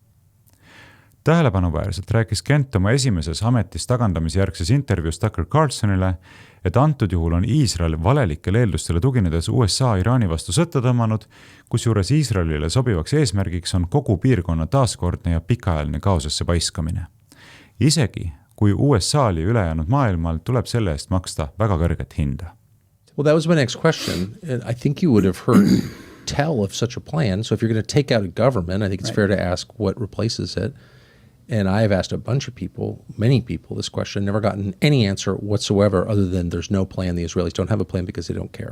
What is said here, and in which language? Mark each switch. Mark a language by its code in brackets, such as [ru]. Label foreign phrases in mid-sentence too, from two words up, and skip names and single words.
[et] Tähelepanuväärselt rääkis Kent oma esimeses ametis tagandamisjärgses intervjuus Tucker Carlsonile, et antud juhul on Iisrael valelikel eeldustele tuginedes USA Iraani vastu sõtta tõmmanud, kusjuures Iisraelile sobivaks eesmärgiks on kogu piirkonna taaskordne ja pikaajaline kaosesse paiskamine. Isegi kui USA-l ja ülejäänud maailmal tuleb selle eest maksta väga kõrget hinda. [en] Well, that was my next question. I think you would have heard tell of such a plan. So if you're going to take out a government, I think it's fair to ask what replaces it. And I have asked a bunch of people, many people, this question, never gotten any answer whatsoever other than there's no plan. The Israelis don't have a plan because they don't care.